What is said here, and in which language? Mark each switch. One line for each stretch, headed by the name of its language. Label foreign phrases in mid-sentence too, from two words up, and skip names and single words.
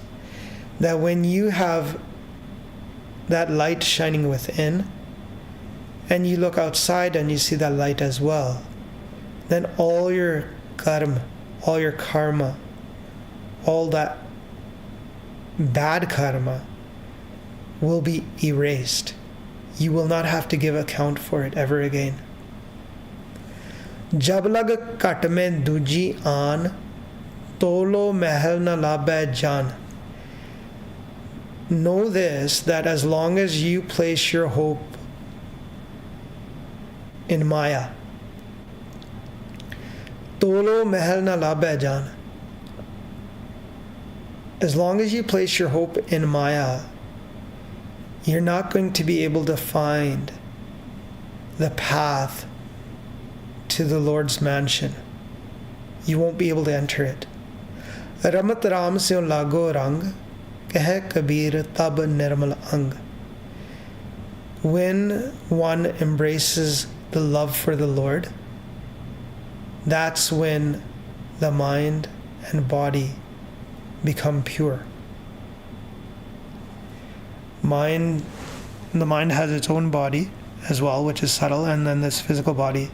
English: That when you have that light shining within, and you look outside and you see that light as well, then all your karma, all your karma, all that bad karma will be erased. You will not have to give account for it ever again.
Punjabi: Jab lag kat mein duji aan, tolo mahal na labhe jaan.
English: Know this, that as long as you place your hope in Maya,
Punjabi: tolo mahal na labhe jaan.
English: As long as you place your hope in Maya, you're not going to be able to find the path to the Lord's mansion. You won't be able to enter it.
Punjabi: Ramat Ram se lago rang, keh kabir tab nirmal ang.
English: When one embraces the love for the Lord, that's when the mind and body become pure. The mind has its own body as well, which is subtle, and then this physical body.